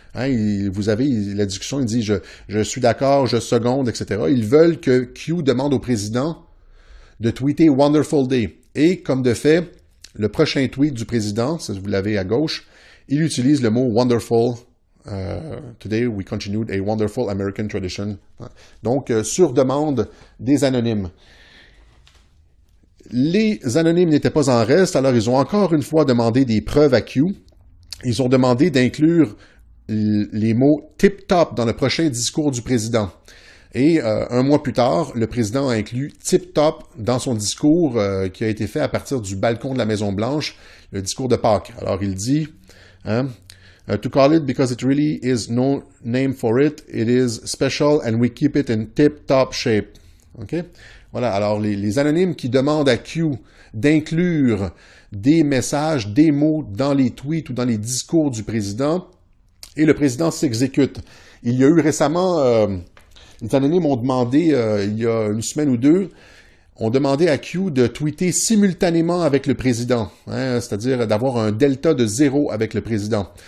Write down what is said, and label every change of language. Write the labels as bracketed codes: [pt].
[fr] Vous avez la discussion, il dit « Je suis d'accord, je seconde, etc. » Ils veulent que Q demande au président de tweeter « [en] Wonderful Day [fr] ». Et comme de fait, le prochain tweet du président, vous l'avez à gauche, il utilise le mot « wonderful ». [en] Today we continued a wonderful American tradition. [fr] Donc, sur demande des anonymes. Les anonymes n'étaient pas en reste, alors ils ont encore une fois demandé des preuves à Q. Ils ont demandé d'inclure les mots « tip-top » dans le prochain discours du président. Et un mois plus tard, le président a inclus « tip-top » dans son discours qui a été fait à partir du balcon de la Maison-Blanche, le discours de Pâques. Alors, il dit... [en] to call it because it really is no name for it. It is special and we keep it in tip-top shape. [fr] OK? Voilà. Alors, les anonymes qui demandent à Q d'inclure des messages, des mots dans les tweets ou dans les discours du président, et le président s'exécute. Il y a eu récemment, les anonymes ont demandé, il y a une semaine ou deux, ont demandé à Q de tweeter simultanément avec le président, hein, c'est-à-dire d'avoir un delta de 0 avec le président.